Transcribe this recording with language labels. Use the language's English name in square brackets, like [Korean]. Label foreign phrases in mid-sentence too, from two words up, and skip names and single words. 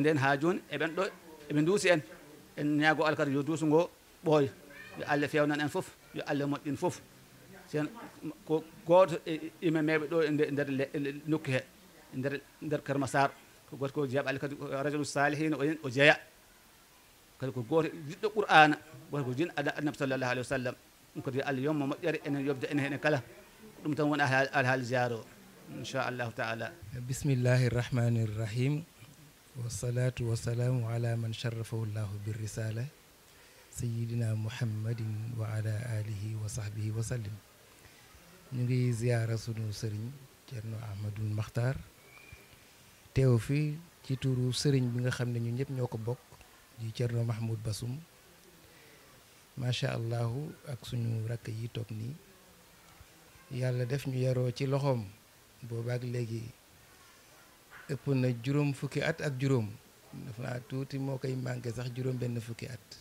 [Fula] nden ha joni eɓen ɗo eɓe duusi en ñaago Allah kadi yo duusu ngo ɓooya yo Allah fewnan en fof yo Allah moƴƴin fof sen ko goto e imameɓe ɗo e nder nokku he nder Keur Massar ko goto ko jeeyaɓe Allah kadi [Arabic] رجلا صالحا [Fula] o jeeya kadi ko goto jiɗɗo Qur'ana goto ko jin [Arabic] النبي صلى الله عليه وسلم [Fula] ɗum kadi Allah yomma moƴƴere enen yobde enen hene kala ɗum tan woni alhaali ziyare o [Arabic] إن شاء الله تعالى. بسم الله الرحمن الرحيم والصلاة والسلام على من شرفه الله بالرسالة سيدنا محمد وعلى آله وصحبه وسلم. [Wolof] ñu ngi ziyaara sunu sëriñ Thierno Ahmadou Makhtar teew fi ci turu sëriñ bi nga xam ne ñu ñëpp ñoo ko bokk di Thierno Mahmoud Bassoum [Arabic] ما شاء الله [Wolof] ak suñu rakk yi toog nii yàlla def ñu yaroo ci loxoom boobaak léegi ëpp na juróom fukki at ak juróom daf naa tuuti moo koy manqué sax juróom benn fukki at